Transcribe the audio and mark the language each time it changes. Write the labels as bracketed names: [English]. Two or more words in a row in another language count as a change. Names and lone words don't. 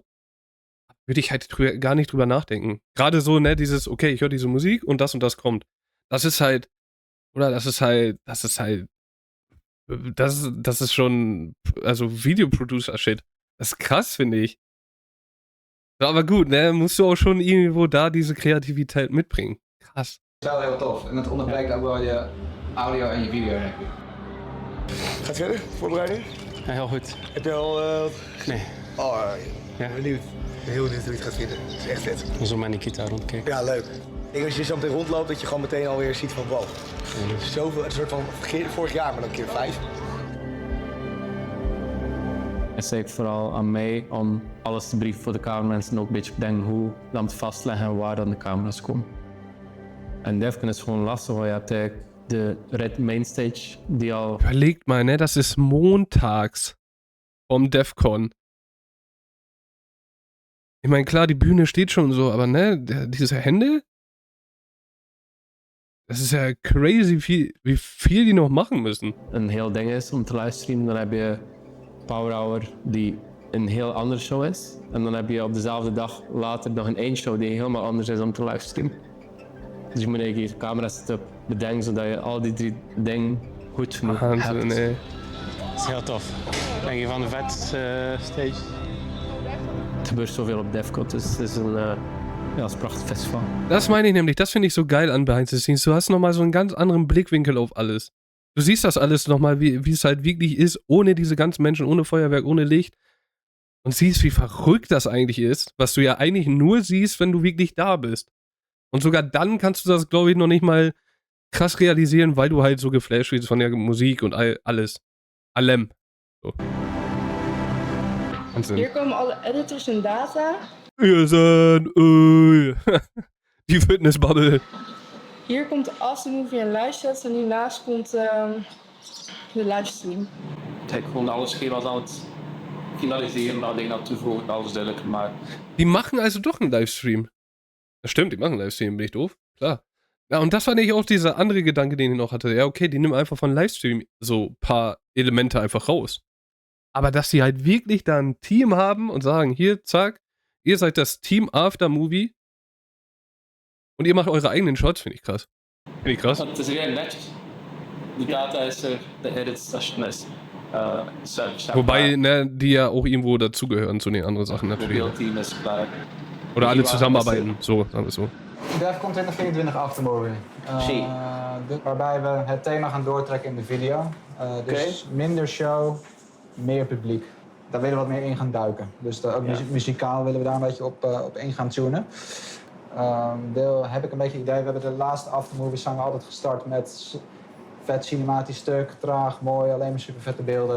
[German] Würde ich halt gar nicht drüber nachdenken. Gerade so, ne, dieses, okay, ich höre diese Musik und das kommt. Das ist halt, oder das ist schon, also Videoproducer-Shit. Das ist krass, finde ich. Aber gut, ne, musst du auch schon irgendwo da diese Kreativiteit mitbringen. Krass. [Dutch] Wel heel tof. En het onderbreekt ook wel je audio en je video, denk ik. Gaat verder, voorbereiding? Ja, heel goed. Heb je al... Nee. Oh, Ja. benieuwd. Ik ben heel benieuwd hoe je het gaat vinden. Het is echt vet. Zo met Nikita rondkijken. Ja, leuk. Ik denk als je zo meteen rondloopt, dat je gewoon meteen alweer ziet van wow. Zoveel, een soort van vorig jaar, maar dan keer 5. Het is eigenlijk vooral aan mij om alles te brieven voor de cameramensen en ook een beetje bedenken hoe dan te vastleggen en waar dan de camera's komen. En Defcon is gewoon lastig, want je hebt eigenlijk de Red Mainstage die al... [German] Überlegt mal, ne, das ist montags vom Defcon. Ich meine, klar, die Bühne steht schon so, aber ne, diese Hände? Das ist ja crazy, wie viel die noch machen müssen. [Dutch] Een heel ding is om te livestreamen, dan heb je Power Hour die een heel andere show is. En dan heb je op dezelfde dag later nog een één show die helemaal anders is om te livestreamen. Dus je moet eigenlijk je camera-setup bedenken zodat je al die 3 dingen goed genoeg hebt. Nee. Dat is heel tof. Denk je van de vet stage? Het gebeurt zoveel op Defcon, dus het is een prachtig festival. [German] Das meine ich nämlich, das finde ich so geil an Behind the Scenes. Du hast nochmal so einen ganz anderen Blickwinkel auf alles. Du siehst das alles nochmal, wie es halt wirklich ist, ohne diese ganzen Menschen, ohne Feuerwerk, ohne Licht. Und siehst, wie verrückt das eigentlich ist, was du ja eigentlich nur siehst, wenn du wirklich da bist. Und sogar dann kannst du das, glaube ich, noch nicht mal krass realisieren, weil du halt so geflasht bist von der Musik und alles. Allem. So. Wahnsinn. [Dutch] Hier komen alle editors en data. [German] Wir sind die Fitnessbubble. [Dutch] Hier komt de aftermovie en livesets en hiernaast komt de livestream. Het gewoon alles schema aan het finaliseren, alleen aan toevoegen, alles duidelijk gemaakt. [German] Die machen also doch einen Livestream. Das stimmt, die machen einen Livestream, bin ich doof? Klar. Ja, und das war nicht auch dieser andere Gedanke, den ich noch hatte. Ja, okay, die nehmen einfach von Livestream so ein paar Elemente einfach raus. Aber dass die halt wirklich da ein Team haben und sagen, hier, zack, ihr seid das Team After Movie und ihr macht eure eigenen Shots, finde ich krass. Finde ich krass. [Dutch] Het is weer netjes. Die data is er, de edits, dat is [German] Wobei, ne, die ja auch irgendwo dazugehören zu den anderen Sachen natürlich. [Dutch] Beeldteam is klaar. [German] Oder alle zusammenarbeiten, so, sagen wir so. [Dutch] Defcon 2024 Aftermovie. Waarbij we het thema gaan doortrekken in de video. Dus minder show, meer publiek. Daar willen we wat meer in gaan duiken. Dus ook muzikaal willen we daar een beetje op in gaan tunen. Heb ik een beetje het idee, we hebben de laatste Aftermovies zijn we altijd gestart met vet cinematisch stuk, traag, mooi, alleen maar super vette beelden.